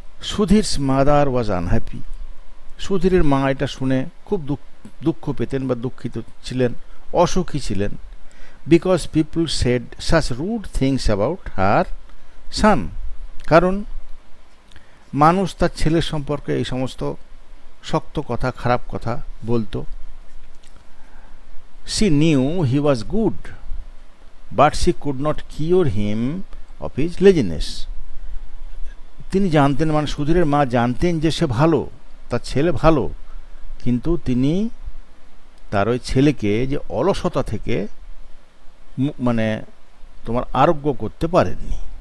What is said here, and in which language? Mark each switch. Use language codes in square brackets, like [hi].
[en] Sudhir's mother was unhappy. [bn] সুধীরের মা এটা শুনে খুব দুঃখ পেতেন বা দুঃখিত ছিলেন, অসুখী ছিলেন। [en] Because people said such rude things about her son. [bn] কারণ মানুষ তার ছেলের সম্পর্কে এই সমস্ত শক্ত কথা, খারাপ কথা বলতো। [en] She knew he was good, but she could not cure him of his laziness. [bn] তিনি জানতেন, মানে সুধীরের মা জানতেন যে সে ভালো, তার ছেলে ভালো, কিন্তু তিনি তার ওই ছেলেকে যে অলসতা থেকে মানে তোমার আরোগ্য করতে পারেননি।